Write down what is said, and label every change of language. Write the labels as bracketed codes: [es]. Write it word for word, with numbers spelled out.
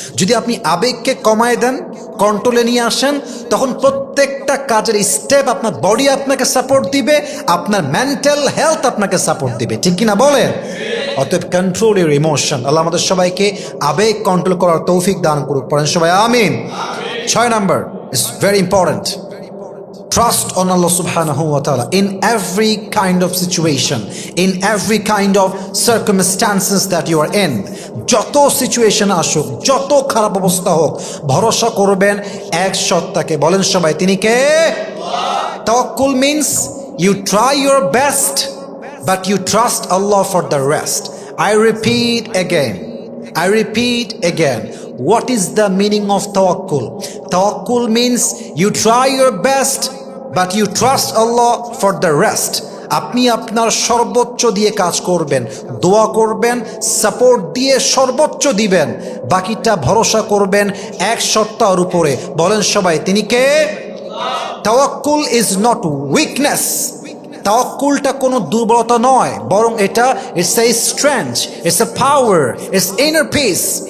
[bn] যদি আপনি আবেগকে কমায় দেন, কন্ট্রোলে নিয়ে আসেন, তখন প্রত্যেকটা কাজের স্টেপ আপনার বডি আপনাকে সাপোর্ট দিবে, আপনার মেন্টাল হেলথ আপনাকে সাপোর্ট দিবে, ঠিক কিনা বলেন? অতএব [en] Control your emotion. [bn] আল্লাহ আমাদের সবাইকে আবেগ কন্ট্রোল করার তৌফিক দান করুক, পড়েন সবাই আমিন। ছয় number, [en] It's very important, trust on Allah subhanahu wa ta'ala in every kind of situation, in every kind of circumstances that you are in. [bn] যত সিচুয়েশন আসুক, যত খারাপ অবস্থা হোক, ভরসা করবেন এক সত্তাকে, বলেন সবাই তিনি কে? [en] তাওয়াক্কুল means you try your best but you trust Allah for the rest. I repeat again, I repeat again, what is the meaning of tawakkul? Tawakkul means you try your best but you trust Allah for the rest. [bn] আপনি আপনার সর্বোচ্চ দিয়ে কাজ করবেন, দোয়া করবেন, support দিয়ে সর্বোচ্চ দিবেন, বাকিটা ভরসা করবেন এক সত্তার উপরে। বলেন সবাই, তিনি কে? তাওয়াক্কুল [en] Is not weakness. [bn] তাওয়াক্কুলটা কোনো দুর্বলতা নয়, বরং এটা [en] It's a strength, it's a power, it's inner peace.